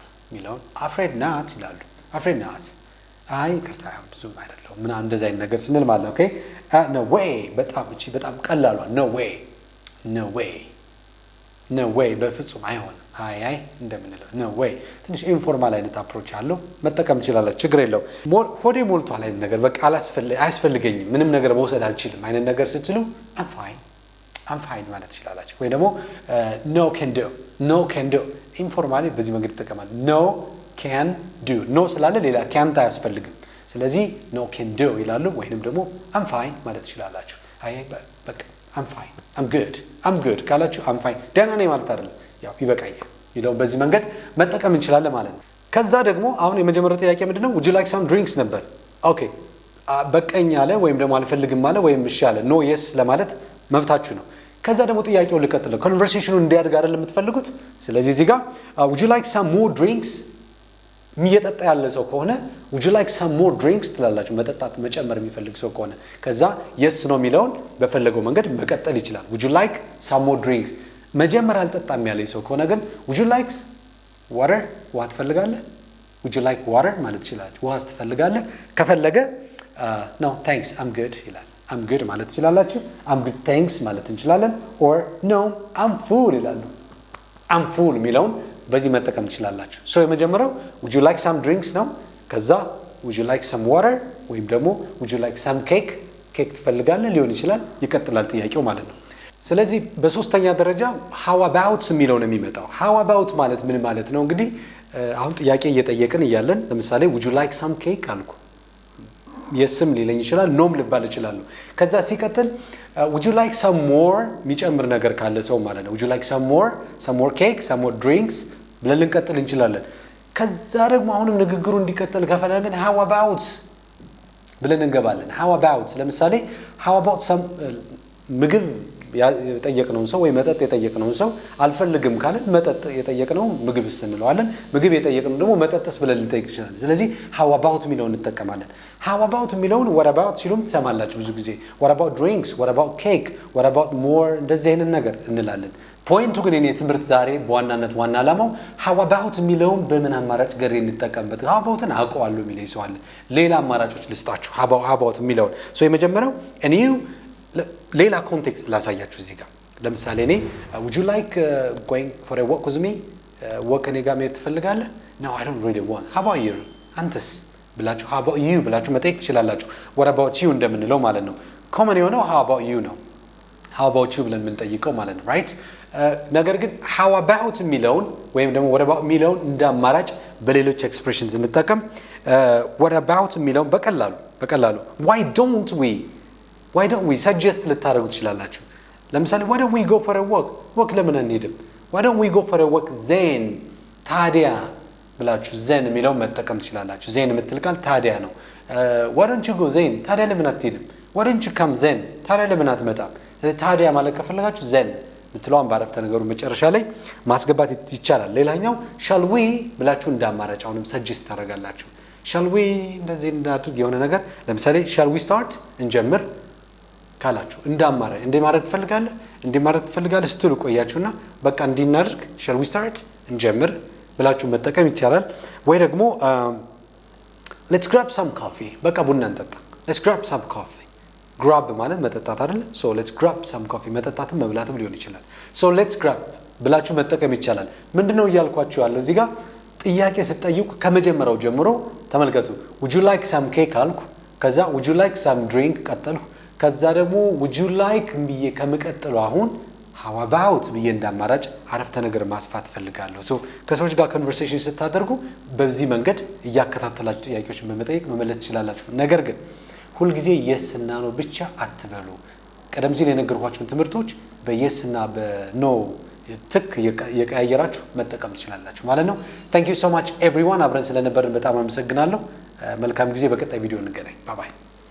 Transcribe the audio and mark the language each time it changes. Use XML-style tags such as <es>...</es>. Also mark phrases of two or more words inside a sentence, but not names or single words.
<am>ሚለውን</am> <en>afraid not</en> <am>ይላሉ</am> <en>afraid not</en> <am>አይ ቅርታ ብዙም አይደለም ምና እንደዛ አይነት ነገር ስንል ማለት ነው</am> <en>okay no way</en> <am>በጣም ቀላሏ</am> <en>no way no way</en> <am>በፍጹም አይሆንም አይ እንደምንለው</am> <en>no way</en> <am>ትንሽ ኢንፎርማል አይነት አፕሮች አለው መጠቀም ትችላላችሁ ችግር የለው ሆዴ ሞልቷል አይነት ነገር በቃ አያስፈልገኝም ምንም ነገር መውሰድ አልችልም አይነት ነገር ስትሉ</am> <en>I'm fine</en> <am>ማለት ትችላላችሁ ወይ ደግሞ</am> <en>no can do</en> <am>ኢንፎርማሊ በዚህ መንገድ ተጠቀማል</am> <en>no can do no</en> <am>ስላለ ሌላ can't አያስፈልግም ስለዚህ</am> <en>no can do</en> <am>ይላሉ ወይንም ደግሞ</am> <en>I'm fine</en> <am>ማለት ትችላላችሁ አይ በቃ</am> <en>I'm good</en> <am>ካላችሁ</am> <en>I'm fine</en> <am>ደህና ነኝ ማለት አይደለም ያው ይበቃኛል ይለው በዚህ መንገድ መጠቀም እንችላለን ማለት ነው ከዛ ደግሞ አሁን የመጀመሪያው ጥያቄ ምንድነው</am> <en>would you like some drinks</en> <am>ነበር ኦኬ በቀኝ አለ ወይም ደግሞ አልፈልግም አለ ወይም እሺ አለ</am> <en>no yes</en> <am>ለማለት መብታችሁ ነው ከዛ ደግሞ ጥያቄው ልቀጥለው ኮንቨርሴሽኑ እንዲያድግ አይደል የምትፈልጉት ስለዚህ እዚህ ጋር</am> <en>would you like some more drinks</en> <am>የሚጠጣ ያለ ሰው ከሆነ</am> <en>would you like some more drinks</en> <am>ትላላችሁ መጠጣት መጨመር የሚፈልግ ሰው ከሆነ ከዛ yes ነው የሚለውን በፈለገው መንገድ መቀጠል ይችላል</am> <en>would you like some more drinks</en> <am>መጀመሪያ አልጠጣም ያለ ሰው ከሆነ ግን</am> <en>would you like water</en> <am>ውሃ ትፈልጋለህ</am> <en>would you like water</en> <am>ማለት ይችላል ውሃ ትፈልጋለህ ከፈለገ</am> <en>no thanks I'm good</en> <am>ይላል</am> <en>I'm good</en> <am>ማለት ትችላላችሁ</am> <en>I'm good thanks</en> <am>ማለት እንችላለን</am> <en>or no I'm full</en> <am>ይላሉ</am> <en>I'm full</en> <am>የሚለውን በዚህ መጠቀም ትችላላችሁ so የመጀመሪያው</am> <en>would you like some drinks</en> <am>ነው ከዛ</am> <en>would you like some water</en> <am>ወይም ደግሞ</am> <en>would you like some cake</en> <am>ትፈልጋለህ ሊሆን ይችላል ይቀጥላል ጥያቄው ማለት ነው ስለዚህ በሶስተኛ ደረጃ</am> <en>how about</en> <am>የሚለው ነው የሚመጣው</am> <en>how about</en> <am>ማለት ምን ማለት ነው እንግዲህ አሁን ጥያቄ እየጠየቅን እያለን ለምሳሌ</am> <en>would you like some cake</en> <am>አልኩ የስም ሊለኝ ይችላል ኖም ልባል ይችላል ከዛ ሲቀጥል</am> <en>would you like some more</en> <am>የሚጨምር ነገር ካለ ሰው ማለት ነው</am> <en>would you like some more cake some more drinks</en> <am>ብለን ልንቀጥል እንችላለን ከዛ ደግሞ አሁንም ንግግሩ እንዲቀጥል ከፈለግን</am> <en>how about</en> <am>ብለን እንገባለን</am> <en>how about</en> <am>ለምሳሌ</am> <en>how about some</en> <am>ምግብ የጠየቅነው ሰው ወይ መጠጥ የጠየቅነው ሰው አልፈልግም ካለ መጠጥ የጠየቅነው ምግብስ እንለዋለን ምግብ የጠየቅነው ደግሞ መጠጥስ ብለን ልንጠይቅ ይችላል ስለዚህ</am> <en>how about</en> <am>የሚለውን እንጠቀማለን</am> <en>how about</en> <am>የሚለውን</am> <en>what about</en> <am>ሲሉም ትሰማላችሁ ብዙ ጊዜ</am> <en>what about drinks what about cake what about more</en> <am>እንደዚህ አይነት ነገር እንላለን ፖይንቱ ግን የኔ ትምህርት ዛሬ በዋናነት ዋና ዓላማው</am> <en>how about</en> <am>የሚለውን በምን አማራጭ ገሬ እንጠቀምበት</am> <en>how about</en> <am>ን አውቀዋለሁ የሚለኝ ሰው አለ ሌላ አማራጮች ልስጣችሁ</am> <en>how about</en> <am>የሚለውን so የመጀመሪያው</am> <en>and you</en> <am>ሌላ ኮንቴክስት ላሳያችሁ እዚህ ጋር ለምሳሌ እኔ</am> <en>would you like going for a walk with me walk</en> <am>እኔ ጋር መሄድ ትፈልጋለህ</am> <en>no I don't really want how about you</en> <am>አንተስ ብላችሁ</am> <en>how about you</en> <am>ብላችሁ መጠየቅ ትችላላችሁ</am> <en>what about you</en> <am>እንደምንለው ማለት ነው common የሆነው</am> <en>how about</en> <am>you ነው</am> <en>how about you</en> <am>ብለን የምንጠይቀው ማለት ነው right ነገር ግን</am> <en>how about</en> <am>የሚለውን ወይም ደግሞ</am> <en>what about</en> <am>የሚለውን እንደ አማራጭ በሌሎች ኤክስፕሬሽንስ እንጠቀም</am> <en>what about</en> <am>የሚለውን በቀላሉ</am> <en>why don't we suggest</en> <am>ልታደርጉ ትችላላችሁ ለምሳሌ</am> <en>why don't we go for a walk</en> <am>ለምን አንሄድም</am> <en>why don't we go for a walk then</en> <am>ታዲያ ብላችሁ then የሚለው መጠቀም ትችላላችሁ then የምትል ቃል ታዲያ ነው</am> <en>why don't you go then</en> <am>ታዲያ ለምን አትሄድም why</am> <en>don't you come then</en> <am>ታዲያ ለምን አትመጣም ታዲያ ማለት ከፈለጋችሁ then ምትለውን ባረፍተ ነገሩ መጨረሻ ላይ ማስገባት ይቻላል ሌላኛው</am> <en>shall we</en> <am>ብላችሁ እንዳማራጭ አሁንም suggest ታደርጋላችሁ</am> <en>shall we</en> <am>እንደዚህ እንዳድርግ የሆነ ነገር ለምሳሌ</am> <en>shall we start</en> <am>እንጀምር ካላችሁ እንዳማራጭ እንዲማረግ ትፈልጋለህ ስትሉ ቆያችሁና በቃ እንዲናድርግ</am> <en>shall we start</en> <am>እንጀምር ብላችሁ መጠቀም ይቻላል ወይ ደግሞ</am> <en>let's grab some coffee</en> <am>በቃ ቡና እንጠጣ</am> <en>let's grab some coffee</en> <am>grab ማለት መጠጣት አይደል</am> <en>so let's grab some coffee</en> <am>መጠጣትም መብላትም ሊሆን ይችላል</am> <en>so let's grab</en> <am>ብላችሁ መጠቀም ይቻላል ምንድነው እያልኳችሁ ያለው እዚህ ጋር ጥያቄ ስትጠይቁ ከመጀመሪያው ጀምሮ ተመልከቱ</am> <en>would you like some cake</en> <am>አልኩ ከዛ</am> <en>would you like some</en> <am>drink ቀጠልኩ ከዛ ደግሞ</am> <en>would you like</en> <am>ብዬ ከመቀጠለው አሁን</am> <en>how about</en> <am>ብዬ እንዳማራጭ አረፍተ ነገር ማስፋት ፈልጋለሁ so ከሰዎች ጋር ኮንቨርሴሽን ስታደርጉ በዚህ መንገድ እያከታተላችሁ ጥያቄዎችን በመጠየቅ መመለስ ትችላላችሁ ነገር ግን ሁሉ ጊዜ yes እና no ብቻ አትበሉ ቀደም ሲል የነገርኳችሁን ትምህርቶች በየስ እና በኖ ትክ የቀያየራችሁ መጠቀም ትችላላችሁ ማለት ነው</am> <en>thank you so much everyone</en> <am>አብረን ስለነበርን በጣም አመሰግናለሁ መልካም ጊዜ በቀጣይ ቪዲዮ እንገናኝ</am> <en>bye bye</en>